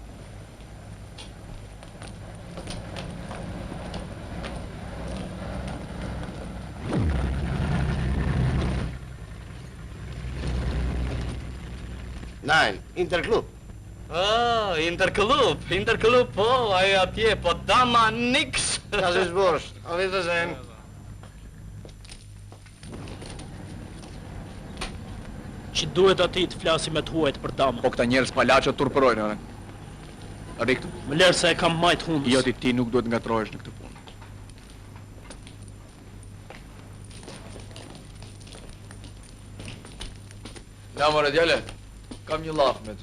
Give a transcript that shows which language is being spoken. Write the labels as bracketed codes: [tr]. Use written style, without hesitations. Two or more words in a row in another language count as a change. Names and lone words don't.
[de] Nein, Interklub. [sq] Ah, Interklub, po, ajo atje, po dama niks. [de] Das ist Wurst. Auf Wiedersehen. [sq] Që duhet ati të flasi me të huajt për dama. Po këta njerëz palaço turpërojnë, ore. Riktu. Më lërë se e kam majt hundës. Jo ti nuk duhet ngatrohesh në këtë punë. Ja, more djale, kam një llaf me ty.